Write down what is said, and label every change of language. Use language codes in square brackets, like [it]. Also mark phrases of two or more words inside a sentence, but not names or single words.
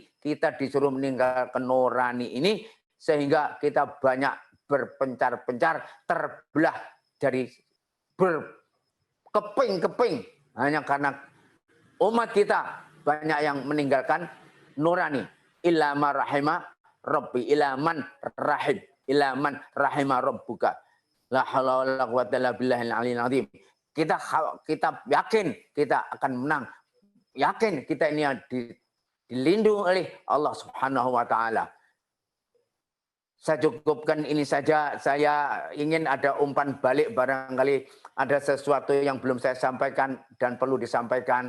[id] Kita disuruh meninggalkan nurani ini sehingga kita banyak berpencar-pencar, terbelah dari berkeping-keping hanya karena umat kita banyak yang meninggalkan nurani. [ar] إلا ما رحم ربي، إلا من رحم ربك. لا حول ولا قوة إلا بالله العلي العظيم. [id] Kita yakin kita akan menang. Yakin kita ini dilindungi oleh Allah [ar] سبحانه وتعالى. [id] Saya cukupkan ini saja. Saya ingin ada umpan balik, barangkali ada sesuatu yang belum saya sampaikan dan perlu disampaikan.